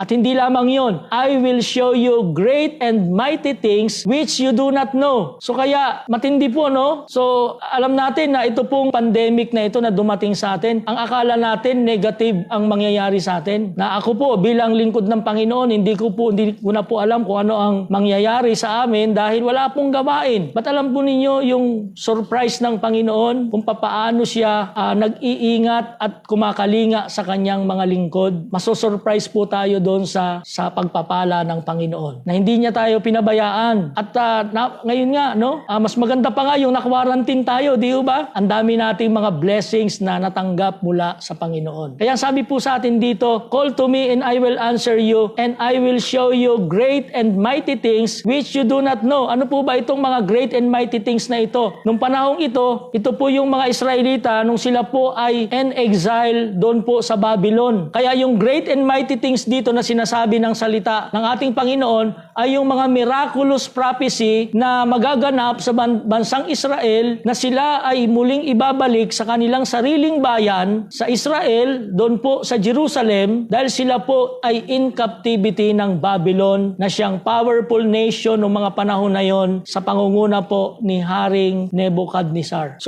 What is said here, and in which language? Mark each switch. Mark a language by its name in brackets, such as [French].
[Filipino] At hindi lamang yon, [English] I will show you great and mighty things which you do not know. [Filipino] So kaya matindi po, no? So alam natin na ito pong pandemic na ito na dumating sa atin, ang akala natin negative ang mangyayari sa atin. Na ako po bilang lingkod ng Panginoon, hindi ko na po alam kung ano ang mangyayari sa amin dahil wala pong gawain. Ba't alam po ninyo yung surprise ng Panginoon kung papaano siya nag-iingat at kumakalinga sa kanyang mga lingkod? Masosurprise po tayo doon sa pagpapala ng Panginoon. Na hindi niya tayo pinabayaan. At ngayon nga, mas maganda pa nga yung nakwarantin tayo, di ba? Ang dami nating mga blessings na natanggap mula sa Panginoon. Kaya sabi po sa atin dito, [English] call to me and I will answer you and I will show you great and mighty things which you do not know. [Filipino] Ano po ba itong mga [English] great and mighty things [Filipino] na ito? Nung panahong ito po yung mga Israelita nung sila po ay in exile doon po sa Babylon. Kaya yung great and mighty things dito na sinasabi ng salita ng ating Panginoon ay yung mga miraculous prophecy na magaganap sa bansang Israel, na sila ay muling ibabalik sa kanilang sariling bayan sa Israel, doon po sa Jerusalem, dahil sila po ay in captivity ng Babylon na siyang powerful nation noong mga panahon na yon sa pangunguna po ni Haring Nebuchadnezzar.